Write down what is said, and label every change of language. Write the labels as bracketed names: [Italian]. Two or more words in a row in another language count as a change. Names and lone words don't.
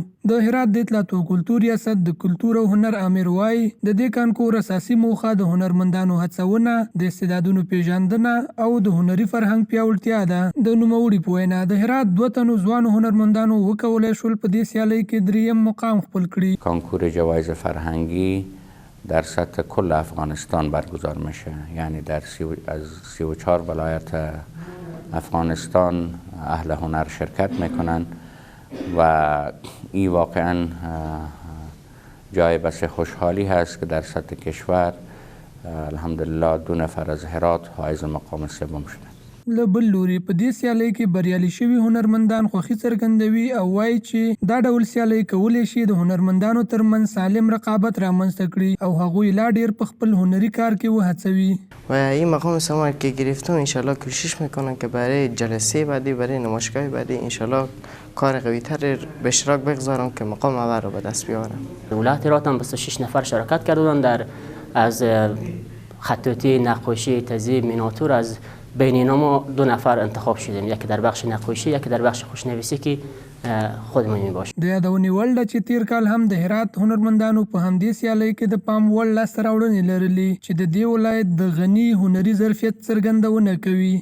[Pashto] د هرات د اطلاعات او کلتور ریاست د کلتور او هنر امیر وایي د دې کانکور اساسي موخه د هنرمندانو هڅونه، د استعدادونو پیژندنه او د هنري فرهنګ پیاوړتیا ده. د نوموړي په وینا د هرات 2 تنو ځوانو هنرمندانو وکولای شول په دې سیالۍ کې 3م مقام خپل کړي. [Persian] کانکور جوایز فرهنگی در سطح کل افغانستان برگزار میشه، یعنی در از 34 ولایت افغانستان اهل هنر شرکت میکنن و این واقعا جای بس خوشحالی هست که در سطح کشور الحمدلله 2 نفر از هرات حائز مقام سوم شدن. [Pashto] له بل لوري په دې سیالۍ کې بریالي شوي هنرمندان خوښي څرګندوي او وایي چې دا ډول سیالۍ کولی شي د هنرمندانو ترمنځ سالم رقابت رامنځته کړي او هغوی لا ډیر په خپل هنري کار کې وهڅوي. [Persian] و این مقام سوم که گرفتم انشالله کوشش میکنم که برای جلسه بعدی، برای نمایشگاه بعدی انشالله کار قوی‌تر به اشتراک بگذارم که مقام اول رو به دست بیارم. ولایت هرات هم 26 نفر شرکت کردند در از خطاطی، نقاشی، تذهیب، میناتور. از بین اینا ما 2 نفر انتخاب شدیم، یکی در بخش نقاشی، یکی در بخش خوشنویسی که خودمون میباشه. [Pashto] د یادونې وړ ده چې تیر کال هم د هرات هنرمندانو په همدې سیالۍ کې د پام وړ لاسته راوړنې لرلې چې د دې ولایت د غني هنري ظرفیت څرګندونه کوي.